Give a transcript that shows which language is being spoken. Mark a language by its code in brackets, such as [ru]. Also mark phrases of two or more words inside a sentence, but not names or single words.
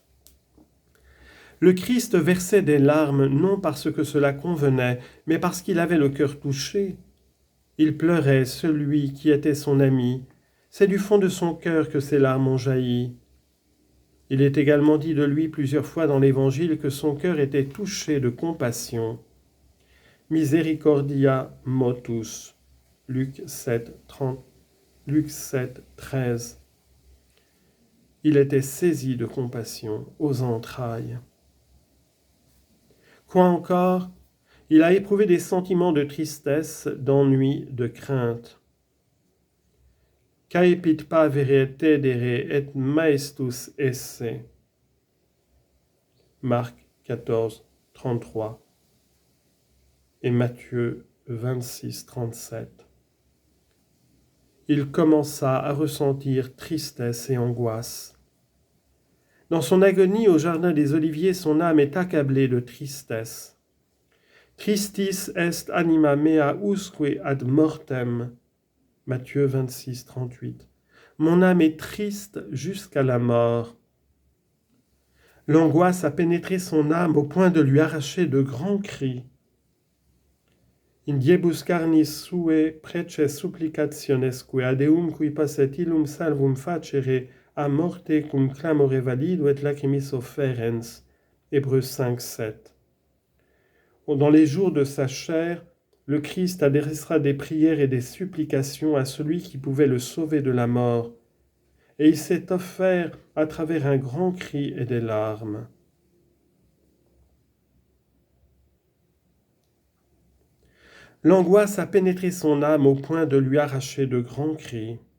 [fr] Le Christ versait des larmes non parce que cela convenait, mais parce qu'il avait le cœur touché. Il pleurait celui qui était son ami. C'est du fond de son cœur que ses larmes ont jailli. Il est également dit de lui plusieurs fois dans l'Évangile que son cœur était touché de compassion. [la] Misericordia motus. [fr] Luc 7, 13. Il était saisi de compassion aux entrailles. Quoi encore? Il a éprouvé des sentiments de tristesse, d'ennui, de crainte. [la] Caepit pavere tedere et maestus esse. [fr] Marc 14, 33 et Matthieu 26, 37. Il commença à ressentir tristesse et angoisse. Dans son agonie au jardin des Oliviers, son âme est accablée de tristesse. [la] Tristis est anima mea usque ad mortem. [fr] Matthieu 26, 38. Mon âme est triste jusqu'à la mort. L'angoisse a pénétré son âme au point de lui arracher de grands cris. [la] In diebus carnis sue prece supplicationesque ad eum qui passet illum salvum facere a morte cum clamore valido et lacrimis offerens. [fr] Hébreux 5, 7. Dans les jours de sa chair, le Christ adressera des prières et des supplications à celui qui pouvait le sauver de la mort, et il s'est offert à travers un grand cri et des larmes. L'angoisse a pénétré son âme au point de lui arracher de grands cris.